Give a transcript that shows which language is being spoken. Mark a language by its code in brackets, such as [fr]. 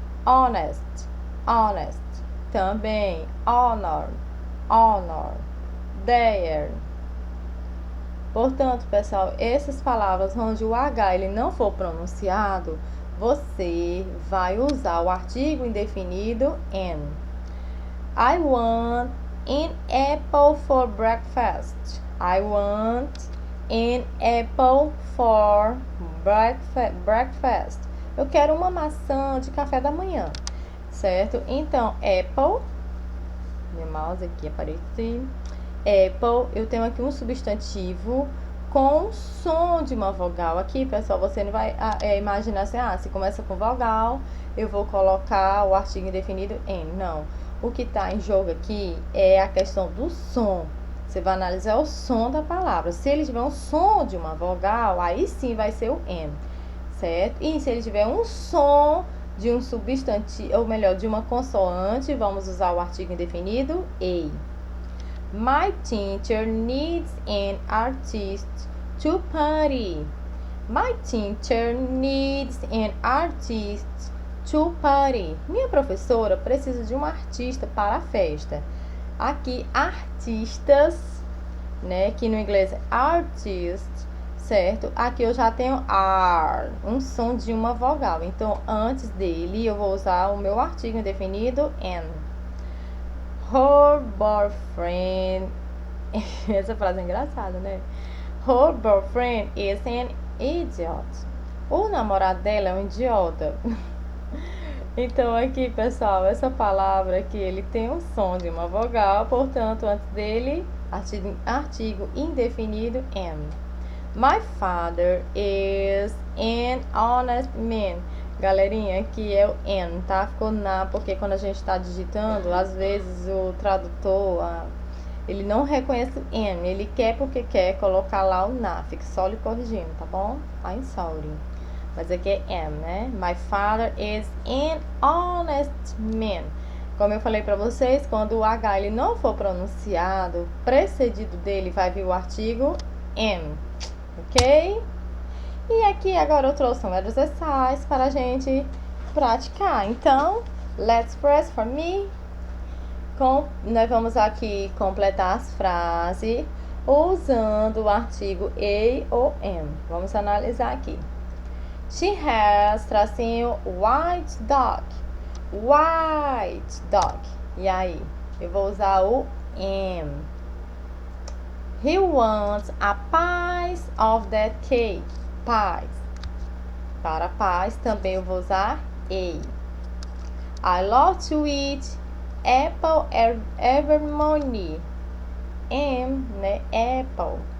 [en] Honest. Honest. Também. Honor. Honor. There. [pt] Portanto, pessoal, essas palavras onde o H ele não for pronunciado, você vai usar o artigo indefinido in. [en] I want an apple for breakfast. I want an apple for breakfast. [pt] Eu quero uma maçã de café da manhã, certo? Então, apple, meu mouse aqui apareceu. Apple, eu tenho aqui um substantivo com som de uma vogal. Aqui, pessoal, você não vai imaginar assim, se começa com vogal, eu vou colocar o artigo indefinido em. Não. O que está em jogo aqui é a questão do som. Você vai analisar o som da palavra. Se ele tiver um som de uma vogal, aí sim vai ser o N, certo? E se ele tiver um som de um substantivo, ou melhor, de uma consoante, vamos usar o artigo indefinido e. [en] My teacher needs an artist to party. My teacher needs an artist to party. [pt] Minha professora precisa de um artista para a festa. Aqui, artistas, né? Que no inglês é artist, certo? Aqui eu já tenho R, um som de uma vogal. Então, antes dele, eu vou usar o meu artigo indefinido an. [en] Her boyfriend. [pt] Essa frase é engraçada, né? [en] Her boyfriend is an idiot. [pt] O namorado dela é um idiota. Então, aqui, pessoal, essa palavra aqui, ele tem um som de uma vogal, portanto, antes dele, artigo indefinido am. [en] My father is an honest man. [pt] Galerinha, aqui é o an, tá? Ficou na, porque quando a gente está digitando, às vezes o tradutor, ele não reconhece o an, ele quer porque quer colocar lá o na, fica só lhe corrigindo, tá bom? [en] I'm sorry. [pt] Mas aqui é am, né? [en] My father is an honest man. [pt] Como eu falei pra vocês, quando o H ele não for pronunciado, precedido dele vai vir o artigo am, ok? E aqui agora eu trouxe um exercise para a gente praticar. Então, [en] let's press for me. [pt] Nós vamos aqui completar as frases usando o artigo a ou am. Vamos analisar aqui. [en] She has, tracinho, white dog. White dog. E aí? [pt] Eu vou usar o am. [en] He wants a piece of that cake. Pies. [pt] Para pies também eu vou usar a. [en] I love to eat apple every morning. Né? Apple.